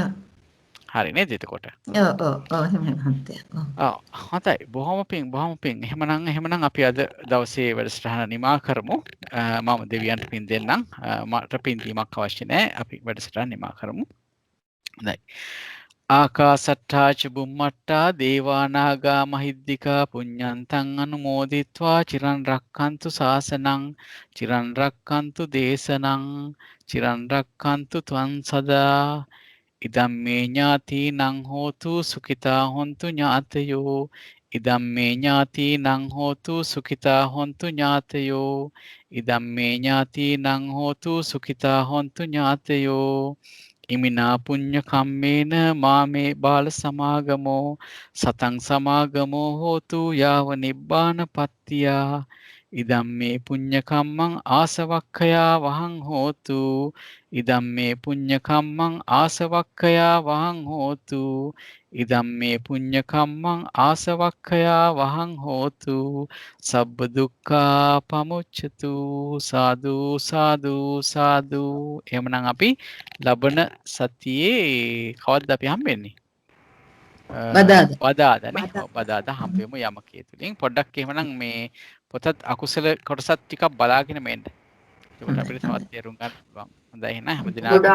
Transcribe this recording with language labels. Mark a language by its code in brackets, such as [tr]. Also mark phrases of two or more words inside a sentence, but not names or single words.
[si] හරි නේද එතකොට? හොඳයි. බොහොම පිං. එහෙමනම් අපි අද දවසේ වැඩසටහන නිමා කරමු. මම දෙවියන්ට පින් දෙන්නම්. මට පින් දීමක් අවශ්‍ය නැහැ. අපි වැඩසටහන නිමා කරමු. හොඳයි. [pi] ආකාසට්ඨා ච බුම්මට්ඨා දේවානාගා මහිද්దికා පුඤ්ඤන්තං අනුමෝදිත්වා චිරන් රක්ඛන්තු ශාසනං චිරන් රක්ඛන්තු දේශනං චිරන් රක්ඛන්තු ත්වං සදා ඉදම්මේ ඥාතිනං හෝතු සුඛිතා හොන්තු ඥාතයෝ ඉදම්මේ ඥාතිනං හෝතු සුඛිතා හොන්තු ඥාතයෝ ඉදම්මේ ඥාතිනං හෝතු සුඛිතා හොන්තු ඥාතයෝ ඉමිනා පුඤ්ඤ කම්මේන මාමේ බාල සමාගමෝ සතං සමාගමෝ හෝතු යාව නිබ්බාන පත්තියා ඉදම්මේ පුඤ්ඤ කම්මං ආසවක්ඛයා වහං හෝතු ඉදම්මේ පුඤ්ඤ කම්මං ආසවක්ඛයා වහං හෝතු ඉදම්මේ පුඤ්ඤ කම්මං ආසවක්ඛයා වහං හෝතු සබ්බ දුක්ඛා පමුච්ඡතු සාදු සාදු සාදු. [si] එහෙමනම් අපි ලබන සතියේ කවද්ද අපි හම්බෙන්නේ? බදාදානේ. බදාදා හම්බෙමු යමකේ තුලින්. පොඩ්ඩක් එහෙමනම් මේ පොතත් අකුසල කොටසත් ටිකක් බලාගෙන මෙන්න. ඒකට අපිට තවත් තේරුම් ගන්න පුළුවන්. හොඳයි එහෙනම් හැමදිනම